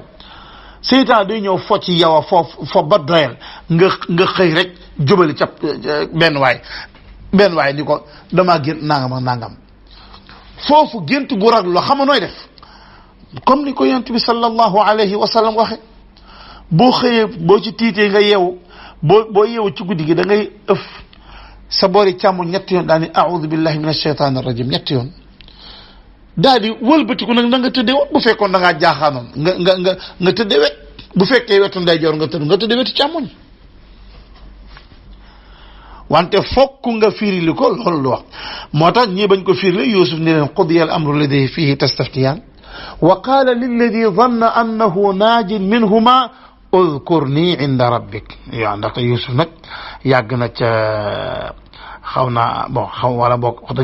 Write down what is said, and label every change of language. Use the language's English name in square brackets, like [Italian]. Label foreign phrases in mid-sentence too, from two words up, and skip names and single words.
[Wolof] seytaan day ñëw fo ci yow fo ba doyal nga xëy rek jubali ca benn waay ni ko damaa gént nangam ak nangam foofu gént gu rag loo xam nooy def comme ni ko yonent bi [Arabic] صلى الله عليه وسلم [Wolof] waxe boo xëyee boo ci tiitee nga yeewu boo yeewu ci guddi gi da ngay ëf sa boori càmmoñ ñetti yoon daal ni [Arabic] أعوذ بالله من الشيطان الرجيم [Wolof] ñetti yoon daal di wëlbatiku nag na nga tëddee wet bu fekkoon da ngaa jaaxaanoon nga tëddee wet bu fekkee wetu ndeyjoor nga tëddee wetu càmmoñ wante fokk nga firili ko loolu lu wax moo tax ñii bañ ko firili Yuusuf ni leen [Arabic] قضي الأمر الذي فيه تستفتيان وقال للذي ظن أنه ناج منهما اذكرني عند ربك [Wolof] yaa ndaxte Yuusuf nag yàgg na ca xaw naa wala boog wax